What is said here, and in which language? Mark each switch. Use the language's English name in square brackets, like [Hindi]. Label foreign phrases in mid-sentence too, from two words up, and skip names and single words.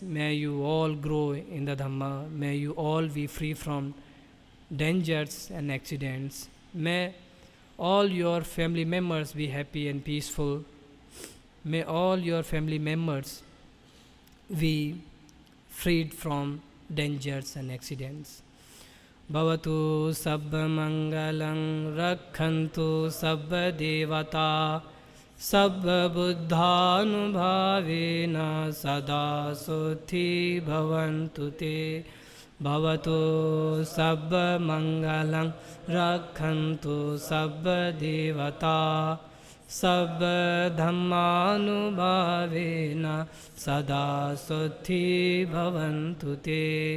[English] May you all grow in the Dhamma. May you all be free from dangers and accidents. May all your family members be happy and peaceful. May all your family members be freed from dangers and accidents. [Pali] Bhavatu sabba mangalang rakhantu sabba devata sabba buddhanubhavena sada suthi bhavantu te. Bhavatu sabba mangalang rakhantu sabba devata sabba dhammanubhavena sada suthi bhavantu te.